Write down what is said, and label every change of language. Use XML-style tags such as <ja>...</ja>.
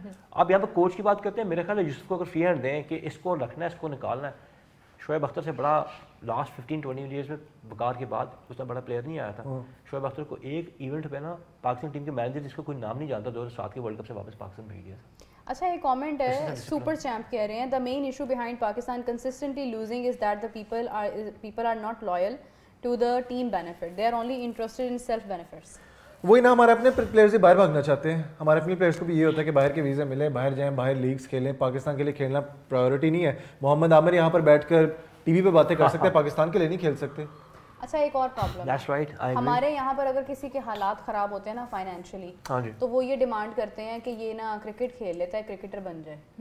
<ur>آپ یہاں پہ کوچ کی بات کرتے ہیں, میرے خیال ہے یوسف کو اگر فری ہینڈ دیں کہ اس کو رکھنا ہے, اس کو نکالنا ہے. شعیب اختر سے بڑا لاسٹ 15-20 ایئرز میں بکار کے بعد اتنا بڑا پلیئر نہیں آیا تھا. شعیب اختر کو ایک ایونٹ پہ نا پاکستان ٹیم کے مینیجر جس کا کوئی نام نہیں جانتا 2007 کے ورلڈ کپ سے واپس پاکستان بھیج دیا تھا. اچھا ایک کامنٹ ہے, سپر چیمپ کہہ رہے ہیں</ur> <en>the main issue behind Pakistan consistently losing is that the people are not loyal to the team benefit, they are only interested in self benefits.</en> <ur>وہی نا, ہمارے اپنے پلیئر سے باہر بھاگنا چاہتے ہیں. ہمارے اپنے پلیئرس کو بھی یہ ہوتا ہے کہ باہر کے ویزے ملیں, باہر جائیں, باہر لیگز کھیلیں. پاکستان کے لیے کھیلنا پرائیورٹی نہیں ہے. محمد عامر یہاں پر بیٹھ کر ٹی وی پہ باتیں کر سکتے ہیں, پاکستان کے لیے نہیں کھیل سکتے. اچھا ایک اور پرابلم, ہمارے یہاں پر اگر کسی کے حالات خراب ہوتے ہیں نا فائنینشلی, تو وہ یہ ڈیمانڈ کرتے ہیں کہ یہ نا کرکٹ کھیل لیتا ہے, کرکٹر بن جائے.</ur>